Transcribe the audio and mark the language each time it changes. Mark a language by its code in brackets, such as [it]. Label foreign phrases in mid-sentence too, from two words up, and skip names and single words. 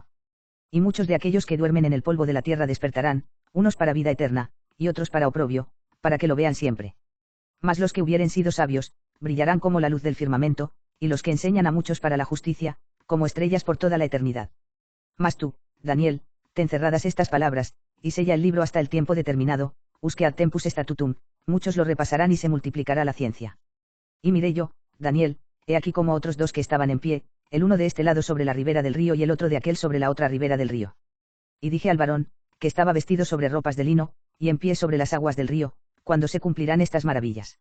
[es] Y muchos de aquellos que duermen en el polvo de la tierra despertarán, unos para vida eterna, y otros para oprobio, para que lo vean siempre. Mas los que hubieren sido sabios, brillarán como la luz del firmamento, y los que enseñan a muchos para la justicia, como estrellas por toda la eternidad. Mas tú, Daniel, ten cerradas estas palabras, y sella el libro hasta el tiempo determinado, [la] usque ad tempus statutum, [es] muchos lo repasarán y se multiplicará la ciencia. Y miré yo, Daniel, he aquí como otros 2 que estaban en pie, el uno de este lado sobre la ribera del río y el otro de aquel sobre la otra ribera del río. Y dije al varón, que estaba vestido sobre ropas de lino, y en pie sobre las aguas del río, cuando se cumplirán estas maravillas.